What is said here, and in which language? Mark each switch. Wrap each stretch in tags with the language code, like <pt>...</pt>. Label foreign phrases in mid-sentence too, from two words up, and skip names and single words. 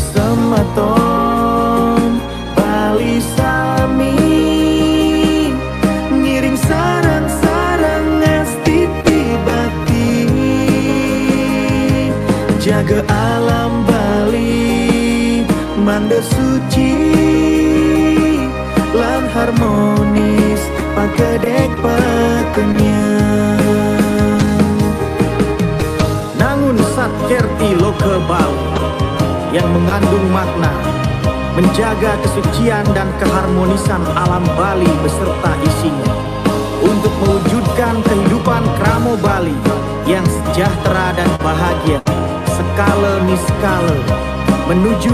<ban>Sematon Bali sami, ngiring sarang-sarang ngastiti bakti, jaga alam Bali manda suci lan harmonis pakedek pakenyang.</ban> <id>Nangun satker tilo ke Bali yang mengandung makna menjaga kesucian dan keharmonisan alam Bali beserta isinya untuk mewujudkan kehidupan kramo Bali yang sejahtera dan bahagia skala niskala, menuju</id>